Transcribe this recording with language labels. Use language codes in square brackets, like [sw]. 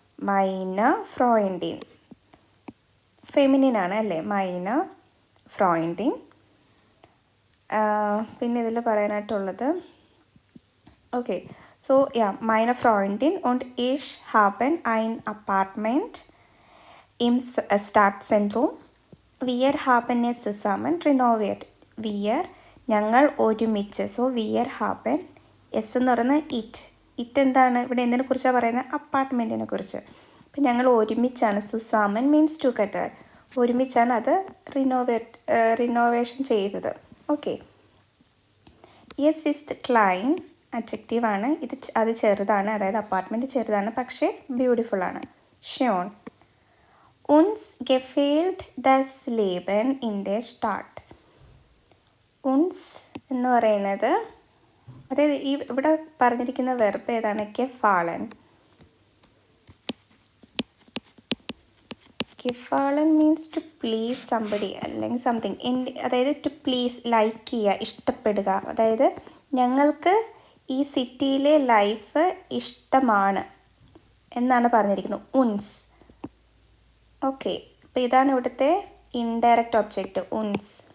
[de] മൈന ഫ്രോയിൻഡിൻ, [ml] ഫെമിനിനാണ് അല്ലേ, മൈന ഫ്രോയിൻഡിൻ. പിന്നെ ഇതിൽ പറയാനായിട്ടുള്ളത് [en] okay, so yeah, [de] meine Freundin und ich haben ein Apartment im Stadtzentrum. Wir haben es zusammen renoviert. [ml] ഞങ്ങൾ ഒരുമിച്ച്. സോ wir haben എസ് എന്ന് പറയുന്നത് ഇറ്റ് എന്താണ് ഇവിടെ എന്തിനെ കുറിച്ചാണ് പറയുന്നത്? അപ്പാർട്ട്മെൻറ്റിനെ കുറിച്ച്. അപ്പം ഞങ്ങൾ ഒരുമിച്ചാണ്. സുസാമൻ മീൻസ് ടുഗദർ, ഒരുമിച്ചാണ് അത് റിനോവേഷൻ ചെയ്തത്. Okay, [de] യെസ് ഇസ് ക്ലൈൻ [ml] അഡ്ജക്റ്റീവാണ്. അത് ചെറുതാണ്, അതായത് അപ്പാർട്ട്മെൻറ്റ് ചെറുതാണ് പക്ഷേ ബ്യൂട്ടിഫുൾ ആണ്. [de] ഷ്യോൺ uns gefällt das Leben in der Stadt. [ml] uns എന്ന് പറയുന്നത് അതായത് ഇവിടെ പറഞ്ഞിരിക്കുന്ന വെർബ് ഏതാണ്? [de] gefallen. [en] gefallen means to please somebody [ml] അല്ലെങ്കിൽ സംതിങ്. അതായത് [en] to please, [ml] ലൈക്ക് ചെയ്യുക, ഇഷ്ടപ്പെടുക. അതായത് ഞങ്ങൾക്ക് ഈ സിറ്റിയിലെ ലൈഫ് ഇഷ്ടമാണ് എന്നാണ് പറഞ്ഞിരിക്കുന്നത്. ഉൻസ്. ഓക്കെ, അപ്പോൾ ഇതാണ് ഇവിടുത്തെ ഇൻഡയറക്റ്റ് ഒബ്ജക്റ്റ് ഉൻസ്.